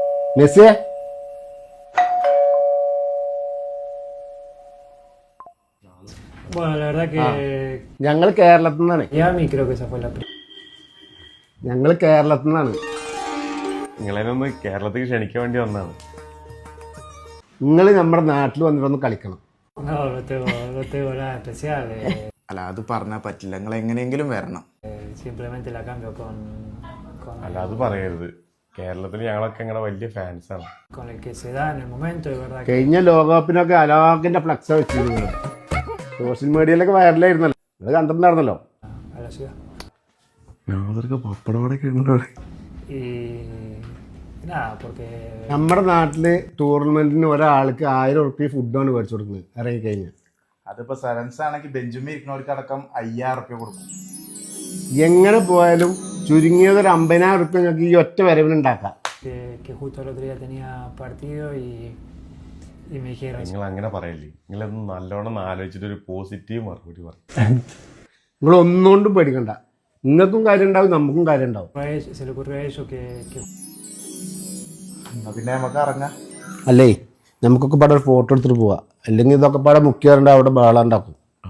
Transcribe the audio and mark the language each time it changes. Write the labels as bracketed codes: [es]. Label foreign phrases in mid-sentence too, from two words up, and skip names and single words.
[ml] മെസ്സിയെ [es] Bueno, la verdad que [ml] ഞങ്ങൾ കേരളത്തിൽ നിന്നാണ്. [es] Miami creo que esa fue la [ml] ഞങ്ങൾ കേരളത്തിൽ നിന്നാണ്. നിങ്ങളെയൊന്ന് കേരളത്തിൽ ക്ഷണിക്കാൻ വേണ്ടി വന്നതാണ്. നിങ്ങൾ നമ്മുടെ നാട്ടിൽ വന്നിട്ടൊന്ന് കളിക്കണം. [es] No tengo nada especial. [ml] അല്ല അത് പറഞ്ഞാൽ പറ്റില്ല, നിങ്ങൾ എങ്ങനെയെങ്കിലും വരണം. [es] Simplemente la cambio con [ml] അല്ല അത് പറയരുത്. കേരളത്തിൽ ഞങ്ങളൊക്കെ നിങ്ങളുടെ വലിയ ഫാൻസാണ്. [es] el que se da en el momento, de verdad. [ml] കഴിഞ്ഞ ലോകകപ്പിനൊക്കെ അലോകിന്റെ ഫ്ലക്സ് വെച്ചിരുന്നു. [en] social mediayilokke [ml] വൈറലായിരുന്നല്ലോ, അത് കണ്ടിട്ടുണ്ടായിരുന്നല്ലോ. [es] A la ciudad. [ml] പപ്പടമൊക്കെ ഉണ്ടോ? [es] Y nada, porque [ml] നമ്മുടെ നാട്ടില് ടൂർണമെന്റിന് ഒരാൾക്ക് 1000 ഉറുപ്പിക ഫുഡാണ് മേടിച്ചു കൊടുക്കുന്നത് ഇറങ്ങിക്കഴിഞ്ഞാൽ. അതിപ്പോ സെവൻസ് ആണെങ്കിൽ ബെഞ്ചുമേ ഇരിക്കുന്നവർക്ക് അടക്കം 5000 റുപ്യ കൊടുക്കും. എങ്ങനെ പോയാലും ചുരുങ്ങിയത് ഒരു 50,000 ഉറുപ്പിക നിങ്ങൾക്ക് ഈ ഒറ്റ വരവിനുണ്ടാക്കാം. [es] que justo el otro día tenía partido y me dijeron, [ml] നിങ്ങൾ അങ്ങനെ പറയില്ലേ. നിങ്ങളൊന്ന് നല്ലോണം ആലോചിച്ചിട്ട് ഒരു പോസിറ്റീവ് മറുപടി പറയും. നിങ്ങൾ ഒന്നുകൊണ്ടും പേടിക്കണ്ട. നിങ്ങൾക്കും കാര്യം ഉണ്ടാവും, നമുക്കും കാര്യം ഉണ്ടാവും. [es] se le ocurrió a ellos que [ml] എന്നാ പിന്നെ നമുക്ക് ഇറങ്ങാം. അല്ലേ, നമുക്കൊക്കെ പാടെ ഒരു ഫോട്ടോ എടുത്തിട്ട് പോവാം. അല്ലെങ്കിൽ ഇതൊക്കെ പാടെ മുഖ്യവരുണ്ട് അവിടെ ബഹളം ഉണ്ടാക്കും.